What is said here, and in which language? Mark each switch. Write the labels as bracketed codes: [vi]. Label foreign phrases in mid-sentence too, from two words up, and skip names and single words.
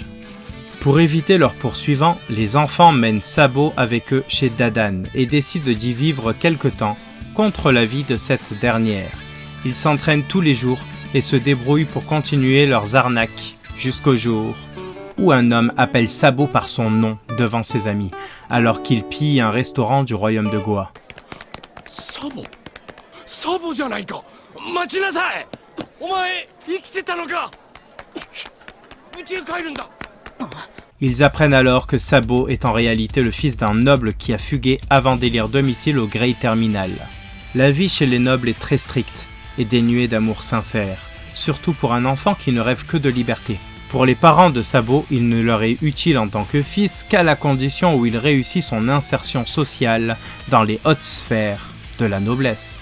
[fr] Pour éviter leur poursuivant, les enfants mènent Sabo avec eux chez Dadan et décident d'y vivre quelque temps contre l'avis de cette dernière. Ils s'entraînent tous les jours et se débrouillent pour continuer leurs arnaques jusqu'au jour où un homme appelle Sabo par son nom devant ses amis alors qu'il pille un restaurant du royaume de Goa. [ja] Sabo? Sabo じゃないか。待ちなさい。お前生きてたのか。宇宙帰るんだ。 [fr] Ils apprennent alors que Sabo est en réalité le fils d'un noble qui a fugué avant d'élire domicile au Grey Terminal. La vie chez les nobles est très stricte et dénuée d'amour sincère, surtout pour un enfant qui ne rêve que de liberté. Pour les parents de Sabo, il ne leur est utile en tant que fils qu'à la condition où il réussit son insertion sociale dans les hautes sphères de la noblesse.